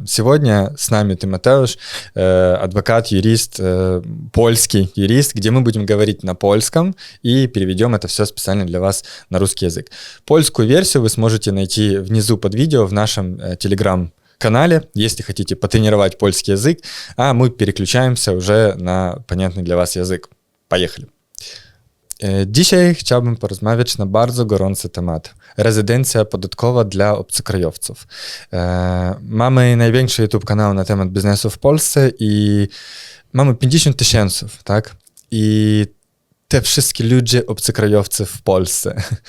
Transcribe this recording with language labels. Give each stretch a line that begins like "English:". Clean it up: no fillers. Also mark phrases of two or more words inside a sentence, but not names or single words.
Russian: Сегодня с нами Тимотеуш, адвокат, юрист, польский юрист, где мы будем говорить на польском и переведем это все специально для вас на русский язык. Польскую версию вы сможете найти внизу под видео в нашем телеграм-канале, если хотите потренировать польский язык, а мы переключаемся уже на понятный для вас язык. Поехали!
Polish: Dzisiaj chciałbym porozmawiać na bardzo gorący temat. Rezydencja podatkowa dla obcokrajowców. Mamy największy YouTube kanał na temat biznesu w Polsce i mamy 50 000, tak? I te wszystkie ludzie obcokrajowcy w Polsce.